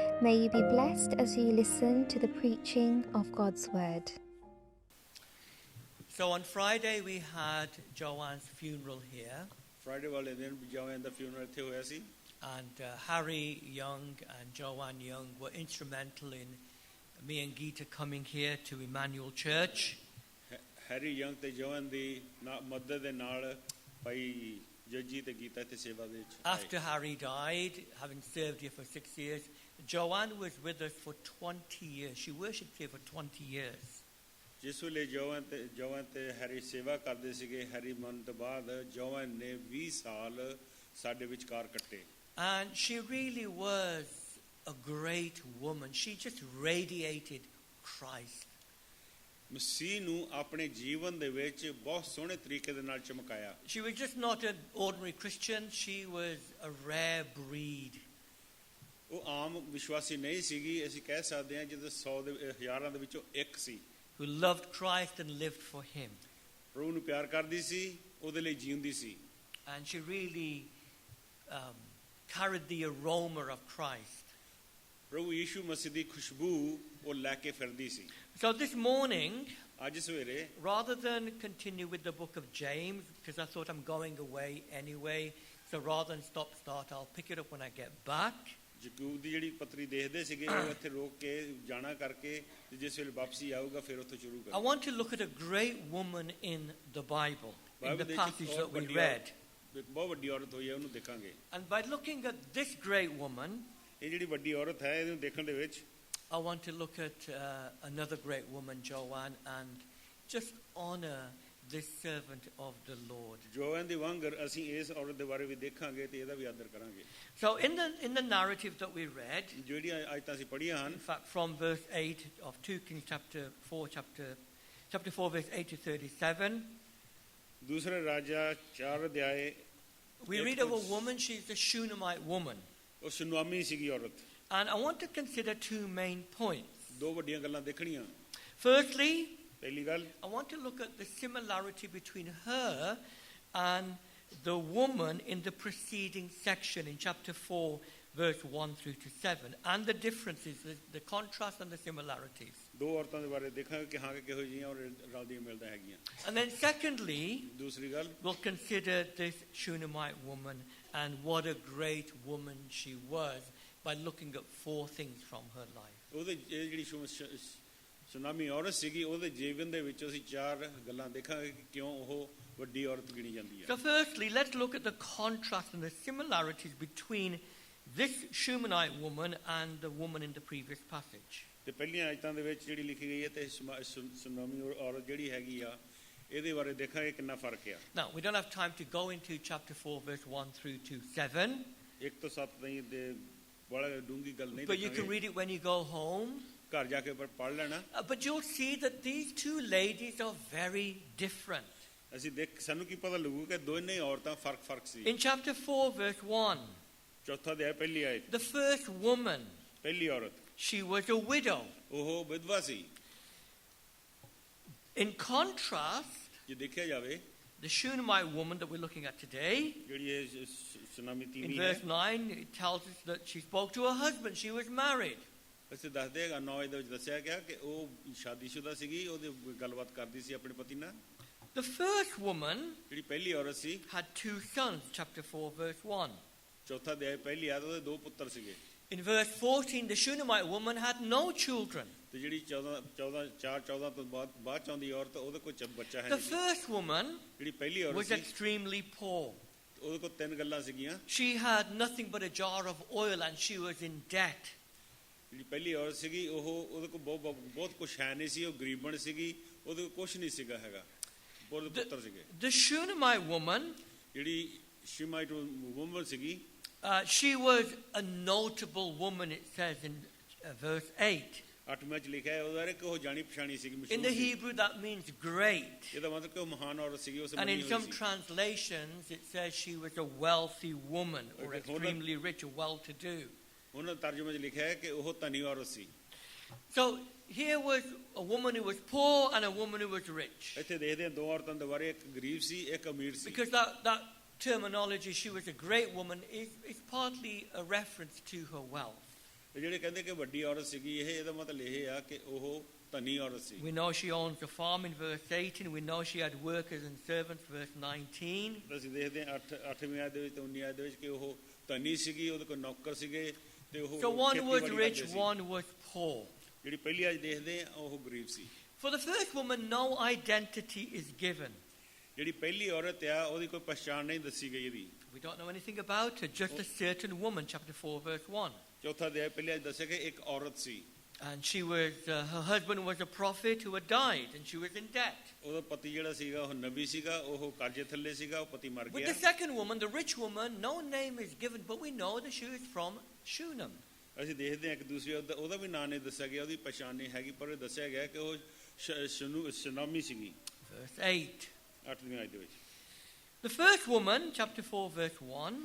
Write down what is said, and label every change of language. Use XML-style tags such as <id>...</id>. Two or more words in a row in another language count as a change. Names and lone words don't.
<en>May you be blessed as you listen to the preaching of God's Word. So on Friday we had Joanne's funeral here.</en> <pa>Friday ਵਾਲੇ ਦਿਨ ਜੋਆਨ ਦਾ ਫਿਊਨਰਲ ਇੱਥੇ ਹੋਇਆ ਸੀ.</pa> <en>And Harry Young and Joanne Young were instrumental in me and Geeta coming here to Emmanuel Church.</en> <pa>ਹੈਰੀ ਯੰਗ ਤੇ ਜੋਆਨ ਦੀ ਮਦਦ ਦੇ ਨਾਲ ਭਾਈ ਜੱਜੀ ਤੇ ਗੀਤਾ ਇੱਥੇ ਸੇਵਾ ਦੇ ਵਿੱਚ ਆਏ.</pa> <en>After Harry died, having served here for 6 years, Joanne was with us for 20 years. She worshipped here for 20 years.</en> <pa>ਜਿਸ ਵੇਲੇ ਜੋਆਨ ਤੇ ਹੈਰੀ ਸੇਵਾ ਕਰਦੇ ਸੀਗੇ, ਹੈਰੀ ਮਰਨ ਤੋਂ ਬਾਅਦ ਜੋਆਨ ਨੇ 20 ਸਾਲ ਸਾਡੇ ਵਿਚਕਾਰ ਕੱਟੇ.</pa> <en>And she really was a great woman. She just radiated Christ.</en> <pa>ਮਸੀਹ ਨੂੰ ਆਪਣੇ ਜੀਵਨ ਦੇ ਵਿੱਚ ਬਹੁਤ ਸੋਹਣੇ ਤਰੀਕੇ ਦੇ ਨਾਲ ਚਮਕਾਇਆ.</pa> <en>She was just not an ordinary Christian. She was a rare breed.</en> <pa>ਉਹ ਆਮ ਵਿਸ਼ਵਾਸੀ ਨਹੀਂ ਸੀਗੀ. ਅਸੀਂ ਕਹਿ ਸਕਦੇ ਹਾਂ ਜਦੋਂ 100 ਦੇ ਹਜ਼ਾਰਾਂ ਦੇ ਵਿੱਚੋਂ ਇੱਕ ਸੀ.</pa> <en>Who loved Christ and lived for him.</en> <pa>ਪ੍ਰਭੂ ਨੂੰ ਪਿਆਰ ਕਰਦੀ ਸੀ, ਉਹਦੇ ਲਈ ਜੀਉਂਦੀ ਸੀ.</pa> <en>And she really carried the aroma of Christ.</en> <pa>ਪ੍ਰਭੂ ਯੀਸ਼ੂ ਮਸੀਹ ਦੀ ਖੁਸ਼ਬੂ ਉਹ ਲੈ ਕੇ ਫਿਰਦੀ ਸੀ.</pa> <en>So this morning,</en> <pa>ਅੱਜ ਸਵੇਰੇ,</pa> <en>rather than continue with the book of James, because I thought I'm going away anyway, so rather than start, I'll pick it up when I get back.</en> <pa>ਯਾਕੂਬ ਦੀ ਜਿਹੜੀ ਪੱਤਰੀ ਦੇਖਦੇ ਸੀਗੇ ਉਹ ਇੱਥੇ ਰੋਕ ਕੇ ਜਾਣਾ ਕਰਕੇ ਜਿਸ ਵੇਲੇ ਵਾਪਸੀ ਆਊਗਾ ਫਿਰ ਉੱਥੋਂ ਸ਼ੁਰੂ ਕਰਾਂਗੇ.</pa> <en>I want to look at a great woman in the Bible, in the passage that we read.</en> <pa>ਬਹੁਤ ਵੱਡੀ ਔਰਤ ਹੋਈ ਹੈ, ਉਹਨੂੰ ਦੇਖਾਂਗੇ.</pa> <en>And by looking at this great woman,</en> <pa>ਇਹ ਜਿਹੜੀ ਵੱਡੀ ਔਰਤ ਹੈ ਇਹਨੂੰ ਦੇਖਣ ਦੇ ਵਿੱਚ</pa> <en>I want to look at another great woman, Joanne, and just honor this servant of the Lord.</en> <pa>ਜੋਆਨ ਦੀ ਵਾਂਗਰ ਅਸੀਂ ਇਸ ਔਰਤ ਦੇ ਬਾਰੇ ਵੀ ਦੇਖਾਂਗੇ ਤੇ ਇਹਦਾ ਵੀ ਆਦਰ ਕਰਾਂਗੇ.</pa> <en>So in the narrative that we read,</en> <pa>ਜਿਹੜੀਆਂ ਆਇਤਾਂ ਅਸੀਂ ਪੜ੍ਹੀਆਂ ਹਨ,</pa> <en>in fact from verse 8 of 2 Kings chapter 4 verse 8 to 37,</en> <pa>ਦੂਸਰੇ ਰਾਜਾ 4 ਅਧਿਆਏ,</pa> <en>we read of a woman. She's a Shunammite woman.</en> <pa>ਉਹ ਸੁਨਾਮੀ ਸੀਗੀ ਔਰਤ.</pa> <en>And I want to consider two main points.</en> <pa>ਦੋ ਵੱਡੀਆਂ ਗੱਲਾਂ ਦੇਖਣੀਆਂ.</pa> <en>Firstly,</en> <pa>ਪਹਿਲੀ ਗੱਲ,</pa> <en>I want to look at the similarity between her and the woman in the preceding section in chapter 4 verse 1 through to 7, and the differences, the contrast and the similarities.</en> <pa>ਦੋ ਔਰਤਾਂ ਦੇ ਬਾਰੇ ਦੇਖਾਂਗੇ ਕਿ ਹਾਂ ਕਿਹੋ ਜਿਹੀਆਂ ਔਰ ਰਲਦੀਆਂ ਮਿਲਦੀਆਂ ਹੈਗੀਆਂ.</pa> <en>And then secondly,</en> <pa>ਦੂਸਰੀ ਗੱਲ,</pa> <en>we'll consider this Shunammite woman and what a great woman she was by looking at 4 things from her life.</en> <pa>ਉਹਦੇ ਜਿਹੜੀ ਸੁਨਾਮੀ ਔਰਤ ਸੀਗੀ, ਉਹਦੇ ਜੀਵਨ ਦੇ ਵਿੱਚ ਅਸੀਂ 4 ਗੱਲਾਂ ਦੇਖਾਂਗੇ ਕਿ ਕਿਉਂ ਉਹ ਵੱਡੀ ਔਰਤ ਗਿਣੀ ਜਾਂਦੀ ਹੈ.</pa> <en>So firstly, let's look at the contrast and the similarities between this Shunammite woman and the woman in the previous passage.</en> <pa>ਤੇ ਪਹਿਲੀਆਂ ਆਇਤਾਂ ਦੇ ਵਿੱਚ ਜਿਹੜੀ ਲਿਖੀ ਗਈ ਹੈ ਤੇ ਸੁਨਾਮੀ ਔਰਤ ਜਿਹੜੀ ਹੈਗੀ ਆ ਇਹਦੇ ਬਾਰੇ ਦੇਖਾਂਗੇ ਕਿੰਨਾ ਫਰਕ ਆ.</pa> <en>Now, we don't have time to go into chapter 4 verse 1 through to 7.</en> <pa>1 ਤੋਂ 7 ਨਹੀਂ ਦੇ ਬੜਾ ਡੂੰਗੀ ਗੱਲ ਨਹੀਂ.</pa> <en>But you can read it when you go home.</en> <pa>ਘਰ ਜਾ ਕੇ ਪੜ੍ਹ ਲੈਣਾ.</pa> <en>But you'll see that these two ladies are very different.</en> <pa>ਅਸੀਂ ਸਾਨੂੰ ਕੀ ਪਤਾ ਲੱਗੂ ਕਿ ਦੋਨੇ ਔਰਤਾਂ ਫਰਕ ਸੀ.</pa> <en>In chapter 4 verse 1,</en> <pa>ਚੌਥਾ ਅਧਿਆਇ ਪਹਿਲੀ ਆਇਤ,</pa> <en>the first woman,</en> <pa>ਪਹਿਲੀ ਔਰਤ,</pa> <en>she was a widow.</en> <pa>ਉਹ ਵਿਧਵਾ ਸੀ.</pa> <en>In contrast,</en> <pa>ਜੇ ਦੇਖਿਆ ਜਾਵੇ,</pa> <en>the Shunammite woman that we're looking at today,</en> <pa>ਜਿਹੜੀ ਇਹ ਸੁਨਾਮੀ</pa> <en>in</en> <pa>ਤੀਵੀਂ</pa> <en>verse</en> <pa>ਹੈ,</pa> <en>9, it tells us that she spoke to her husband. She was married.</en> <pa>ਅਸੀਂ ਦੱਸਦੇ ਹਾਂ 9 ਦੇ ਵਿੱਚ ਦੱਸਿਆ ਗਿਆ ਕਿ ਉਹ ਸ਼ਾਦੀशुदा ਸੀਗੀ, ਉਹਦੇ ਗੱਲਬਾਤ ਕਰਦੀ ਸੀ ਆਪਣੇ ਪਤੀ ਨਾਲ.</pa> <en>The first woman</en> <pa>ਜਿਹੜੀ ਪਹਿਲੀ ਔਰਤ ਸੀ</pa> <en>had 2 sons, chapter 4 verse 1.</en> <pa>ਚੌਥਾ ਅਧਿਆਇ ਪਹਿਲੀ ਆਇਤ, ਉਹਦੇ 2 ਪੁੱਤਰ ਸੀਗੇ.</pa> <en>In verse 14, the Shunammite woman had no children.</en> <pa>ਤੇ ਜਿਹੜੀ 14 ਤੋਂ ਬਾਅਦ ਚਾਹੁੰਦੀ ਔਰਤ, ਉਹਦੇ ਕੋਈ ਬੱਚਾ ਹੈ</pa> <en>The</en> <pa>ਨਹੀਂ.</pa> <en>first woman</en> <pa>ਜਿਹੜੀ ਪਹਿਲੀ ਔਰਤ</pa> <en>was</en> <pa>ਸੀ</pa> <en>extremely poor.</en> <pa>ਉਹਦੇ ਕੋਲ 3 ਗੱਲਾਂ ਸੀਗੀਆਂ.</pa> <en>She had nothing but a jar of oil and she was in debt.</en> <pa>ਜਿਹੜੀ ਪਹਿਲੀ ਔਰਤ ਸੀਗੀ ਉਹਦੇ ਕੋਲ ਬਹੁਤ ਕੁਝ ਹੈ ਨਹੀਂ ਸੀ, ਉਹ ਗਰੀਬਣ ਸੀਗੀ, ਉਹਦੇ ਕੋਲ ਕੁਝ ਨਹੀਂ ਸੀਗਾ ਹੈਗਾ. ਬਹੁਤ ਪੁੱਤਰ ਸੀਗੇ.</pa> <en>The Shunammite woman,</en> <pa>ਜਿਹੜੀ</pa> <en>Shimaite woman</en> <pa>ਸੀਗੀ,</pa> <en>she was a notable woman, it says in verse 8.</en> <pa>8ਵੇਂ ਚ ਲਿਖਿਆ ਹੈ ਉਹਦਾ ਕਿ ਉਹ ਜਾਣੀ ਪਛਾਣੀ ਸੀਗੀ,</pa> <en>In</en> <pa>ਮਸ਼ਹੂਰ</pa> <en>the</en> <pa>ਸੀ.</pa> <en>Hebrew that means great.</en> <pa>ਇਹਦਾ ਮਤਲਬ ਕਿ ਉਹ ਮਹਾਨ ਔਰਤ ਸੀਗੀ, ਉਸ</pa> <en>And in</en> <pa>ਮੰਨੀ</pa> <en>some</en> <pa>ਹੋਈ ਸੀ.</pa> <en>translations it says she was a wealthy woman or Okay, extremely rich or well-to-do.</en> <pa>ਉਹਨਾਂ ਤਰਜਮੇ ਚ ਲਿਖਿਆ ਹੈ ਕਿ ਉਹ ਧਨੀ ਔਰਤ ਸੀ.</pa> <en>So here was a woman who was poor and a woman who was rich.</en> <pa>ਇੱਥੇ ਦੇਖਦੇ ਹਾਂ 2 ਔਰਤਾਂ ਦੇ ਬਾਰੇ, ਇੱਕ ਗਰੀਬ ਸੀ, ਇੱਕ ਅਮੀਰ ਸੀ.</pa> <en>Because that terminology, she was a great woman, is partly a reference to her wealth.</en> <pa>ਜਿਹੜੇ ਕਹਿੰਦੇ ਕਿ ਵੱਡੀ ਔਰਤ ਸੀਗੀ ਇਹਦਾ ਮਤਲਬ ਇਹ ਆ ਕਿ ਉਹ ਧਨੀ ਔਰਤ ਸੀ।</pa> <en>We know she owns a farm in verse 18. We know she had workers and servants, verse 19.</en> <pa>ਅਸੀਂ ਦੇਖਦੇ ਹਾਂ 8ਵੀਂ ਆਇਤ ਦੇ ਵਿੱਚ ਤੇ 19ਵੀਂ ਆਇਤ ਦੇ ਵਿੱਚ ਕਿ ਉਹ ਧਨੀ ਸੀਗੀ, ਉਹਦੇ ਕੋਲ ਨੌਕਰ ਸੀਗੇ ਤੇ ਉਹ</pa> <en>So one was</en> <pa>ਖੇਤੀਬਾੜੀ</pa> <en>rich,</en> <pa>ਕਰਦੇ ਸੀ।</pa> <en>one was poor.</en> <pa>ਜਿਹੜੀ ਪਹਿਲੀ ਆਇਤ ਦੇਖਦੇ ਆ ਉਹ ਗਰੀਬ ਸੀ।</pa> <en>For the first woman, no identity is given.</en> <pa>ਜਿਹੜੀ ਪਹਿਲੀ ਔਰਤ ਆ ਉਹਦੀ ਕੋਈ ਪਛਾਣ ਨਹੀਂ ਦੱਸੀ ਗਈ ਇਹਦੀ।</pa> <en>We don't know anything about her, just a certain woman, chapter 4, verse 1.</en> <pa>ਚੌਥਾ ਅਧਿਆਇ ਪਹਿਲੀ ਆਇਤ ਦੱਸਿਆ ਕਿ ਇੱਕ ਔਰਤ ਸੀ।</pa> <en>And she was, her husband was a prophet who had died, and she was in debt.</en> <pa>ਉਹਦਾ ਪਤੀ ਜਿਹੜਾ ਸੀਗਾ ਉਹ ਨਬੀ ਸੀਗਾ, ਉਹ ਕਰਜ਼ੇ ਥੱਲੇ ਸੀਗਾ, ਉਹ ਪਤੀ ਮਰ</pa> <en>With</en> <pa>ਗਿਆ।</pa> <en>the second woman, the rich woman, no name is given, but we know that she was from Shunem.</en> <pa>ਅਸੀਂ ਦੇਖਦੇ ਹਾਂ ਕਿ ਦੂਸਰੀ ਉਹਦਾ ਵੀ ਨਾਂ ਨਹੀਂ ਦੱਸਿਆ ਗਿਆ, ਉਹਦੀ ਪਛਾਣ ਨਹੀਂ ਹੈਗੀ, ਪਰ ਇਹ ਦੱਸਿਆ ਗਿਆ ਕਿ ਉਹ ਸ਼ਨਾਮੀ ਸੀਗੀ।</pa> <en>Verse 8.</en> <pa>8ਵੀਂ ਆਇਤ ਦੇ ਵਿੱਚ</pa> <en>The first woman, chapter 4, verse 1,</en>